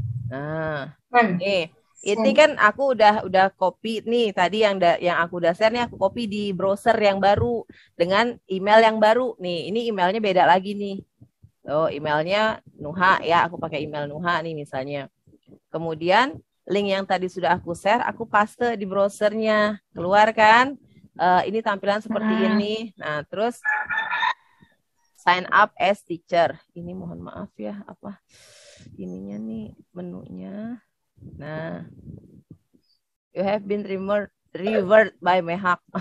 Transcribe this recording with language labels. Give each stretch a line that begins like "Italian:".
Indonesian: Nah, nih. Ini kan aku udah copy nih tadi yang aku udah share nih, aku copy di browser yang baru dengan email yang baru. Nih, ini emailnya beda lagi nih. Oh, emailnya Nuha ya, aku pakai email Nuha nih misalnya. Kemudian link yang tadi sudah aku share, aku paste di browsernya. Keluar kan? Ini tampilan seperti ini. Nah, terus
English: sign up as teacher.
Indonesian: Ini mohon maaf ya, apa ininya nih menunya.
English: Nah, you have been reversed by Mehak.